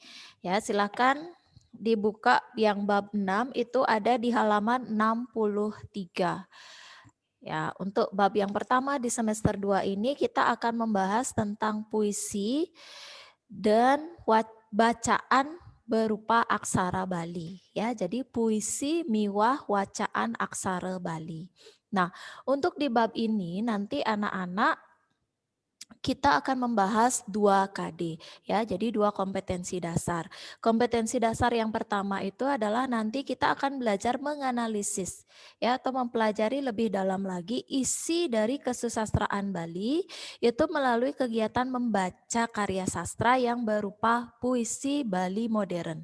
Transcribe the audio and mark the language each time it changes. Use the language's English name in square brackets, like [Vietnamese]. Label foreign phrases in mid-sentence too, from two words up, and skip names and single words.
[Indonesian] Ya, silakan dibuka yang bab 6 itu ada di halaman 63. Ya, untuk bab yang pertama di semester 2 ini kita akan membahas tentang puisi dan bacaan berupa aksara Bali ya. [Balinese] Jadi puisi miwah wacaan aksara Bali. [Indonesian] Nah, untuk di bab ini nanti anak-anak kita akan membahas 2 KD ya. Jadi 2 kompetensi dasar. Kompetensi dasar yang pertama itu adalah nanti kita akan belajar menganalisis ya atau mempelajari lebih dalam lagi isi dari kesusastraan Bali itu melalui kegiatan membaca karya sastra yang berupa puisi Bali modern.